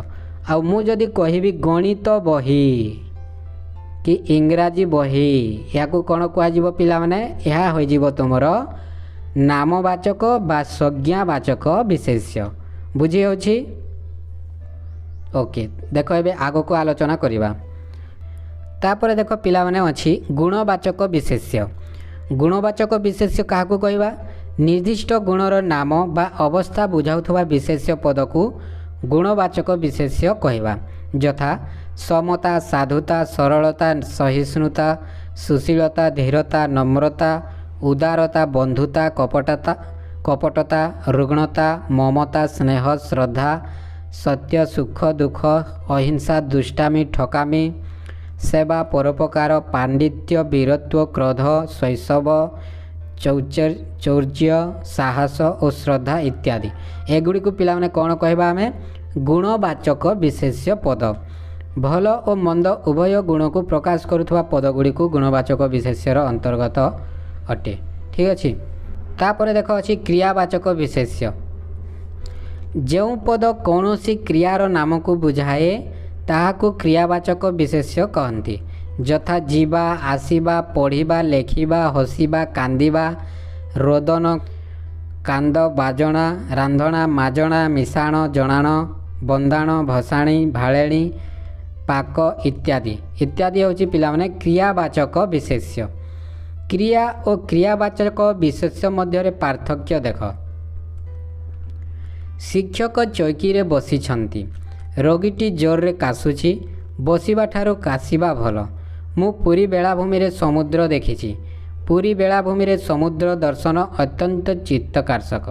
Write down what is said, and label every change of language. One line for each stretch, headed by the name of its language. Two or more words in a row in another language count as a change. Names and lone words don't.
Odia: ଆଉ ମୁ ଯଦି କହିବି ଗଣିତ ବହି କି ଇଂରାଜୀ ବହି ଯାକୁ କଉଣ କୁହାଯିବ ପିଲା ମାନେ ଏହା ହୋଇଯିବ ତୁମର ନାମବାଚକ ବା ସଂଜ୍ଞାବାଚକ ବିଶେଷ୍ୟ। ବୁଝି ହେଉଛି। ଓକେ ଦେଖ ଏବେ ଆଗକୁ ଆଲୋଚନା କରିବା। ତାପରେ ଦେଖ ପିଲା ମାନେ ଅଛି ଗୁଣବାଚକ ବିଶେଷ୍ୟ। ଗୁଣବାଚକ ବିଶେଷ୍ୟ କାହାକୁ କହିବା ନିର୍ଦ୍ଦିଷ୍ଟ ଗୁଣର ନାମ ବା ଅବସ୍ଥା ବୁଝାଉଥିବା ବିଶେଷ୍ୟ ପଦକୁ ଗୁଣବାଚକ ବିଶେଷ୍ୟ କହିବା। ଯଥା ସମତା ସାଧୁତା ସରଳତା ସହିଷ୍ଣୁତା ସୁଶୀଳତା ଧୀରତା ନମ୍ରତା ଉଦାରତା ବନ୍ଧୁତା କପଟତା ରୁଗ୍ଣତା ମମତା ସ୍ନେହ ଶ୍ରଦ୍ଧା ସତ୍ୟ ସୁଖ ଦୁଃଖ ଅହିଂସା ଦୁଷ୍ଟାମି ଠକାମି ସେବା ପରୋପକାର ପାଣ୍ଡିତ୍ୟ ବୀରତ୍ୱ କ୍ରୋଧ ଶୈଶବ ଚୌର୍ଯ୍ୟ ସାହସ ଓ ଶ୍ରଦ୍ଧା ଇତ୍ୟାଦି ଏଗୁଡ଼ିକୁ ପିଲା ମାନେ କଉଣ କହିବା ଆମେ ଗୁଣବାଚକ ବିଶେଷ୍ୟ ପଦ। ଭଲ ଓ ମନ୍ଦ ଉଭୟ ଗୁଣକୁ ପ୍ରକାଶ କରୁଥିବା ପଦଗୁଡ଼ିକୁ ଗୁଣବାଚକ ବିଶେଷ୍ୟର ଅନ୍ତର୍ଗତ ଅଟେ। ଠିକ୍ ଅଛେ। ତାପରେ ଦେଖ ଅଛି କ୍ରିୟାବାଚକ ବିଶେଷ୍ୟ। ଯେଉଁ ପଦ କଉଣସି କ୍ରିୟାର ନାମକୁ ବୁଝାଏ ତାହାକୁ କ୍ରିୟାବାଚକ ବିଶେଷ୍ୟ କହନ୍ତି। ଯଥା ଯିବା ଆସିବା ପଢ଼ିବା ଲେଖିବା ହସିବା କାନ୍ଦିବା ରୋଦନ କାନ୍ଦ ବାଜଣା ରାନ୍ଧଣା ମାଜଣା ମିଶାଣ ଜଣାଣ ବନ୍ଦାଣ ଭସାଣି ଭାଳେଣି ପାକ ଇତ୍ୟାଦି ଇତ୍ୟାଦି ହେଉଛି ପିଲା ମାନେ କ୍ରିୟାବାଚକ ବିଶେଷ୍ୟ। କ୍ରିୟା ଓ କ୍ରିୟାବାଚକ ବିଶେଷ୍ୟ ମଧ୍ୟରେ ପାର୍ଥକ୍ୟ ଦେଖ। ଶିକ୍ଷକ ଚୌକିରେ ବସିଛନ୍ତି ରୋଗୀଟି ଜୋରରେ କାଶୁଛି ବସିବା ଠାରୁ କାଶିବା ଭଲ। ମୁ ପୁରୀ ବେଳାଭୂମିରେ ସମୁଦ୍ର ଦେଖିଛି। ପୁରୀ ବେଳାଭୂମିରେ ସମୁଦ୍ର ଦର୍ଶନ ଅତ୍ୟନ୍ତ ଚିତ୍ତାକର୍ଷକ।